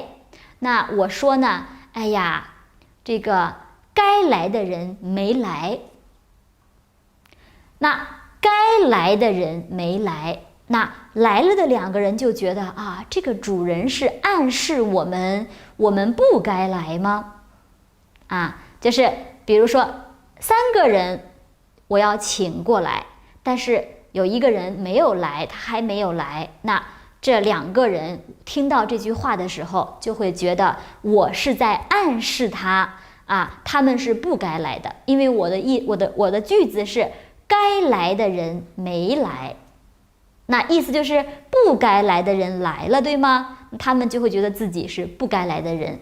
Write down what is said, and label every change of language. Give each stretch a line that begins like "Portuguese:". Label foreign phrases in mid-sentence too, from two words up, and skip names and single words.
Chinese: 那我說呢，哎呀，這個該來的人沒來，那該來的人沒來，那來了的2個人就覺得這個主人是暗示我們不該來嗎？就是比如說3個人我要請過來，但是有1個人沒有來，他還沒有來，那這2個人聽到這句話的時候，就會覺得我是在暗示他他們是不該來的，因為我的句子是該來的人沒來，那意思就是不該來的人來了，對嗎？他們就會覺得自己是不該來的人。